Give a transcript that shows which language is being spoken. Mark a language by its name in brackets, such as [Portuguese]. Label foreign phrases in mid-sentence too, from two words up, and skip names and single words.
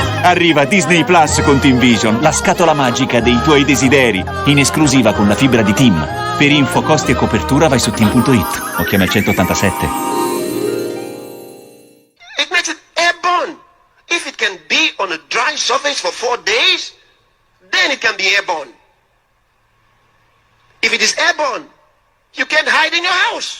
[Italian] Arriva Disney Plus con Team Vision, la scatola magica dei tuoi desideri, in esclusiva con la fibra di Team. Per info, costi e copertura vai su team.it o chiama il 187. [English] It makes it airborne. If it can be on a dry surface for 4 days, then it can be airborne. If it is airborne, you can't hide in your house.